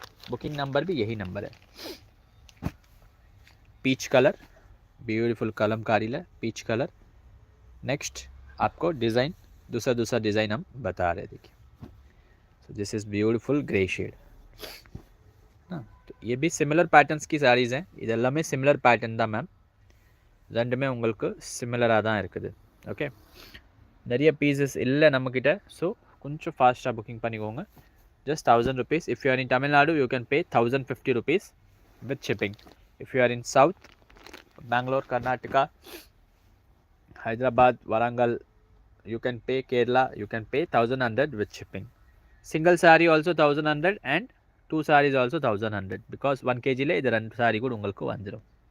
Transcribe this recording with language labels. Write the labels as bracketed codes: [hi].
[hi] Booking number भी यही number है. पीच कलर, ब्यूटीफुल कलमकारी है, पीच कलर. नेक्स्ट आपको डिज़ाइन दूसरा डिज़ाइन हम बता रहे. [en] देखिए, so this is beautiful grey shade ना. [hi] तो ये भी सिमिलर पैटर्न्स की साड़ीज़ हैं. [ta] इदेल्लामे सिमिलर पैटर्न தான் மேம். ரெண்டுமே உங்களுக்கு சிமிலராக தான் இருக்குது. ஓகே, நிறைய பீசஸ் இல்லை நம்மக்கிட்ட. ஸோ கொஞ்சம் ஃபாஸ்ட்டாக புக்கிங் பண்ணிக்கோங்க. [en] just 1000 rupees. If you are in Tamil Nadu, you can pay 1050 rupees with shipping. If you are in South, Bangalore, Karnataka, Hyderabad, Warangal, you can pay Kerala, you can pay 1100 with shipping. Single saree also 1100 and two sarees also 1100, because 1 kg [ta] le idu rendu saree kuda ungalku vandirum.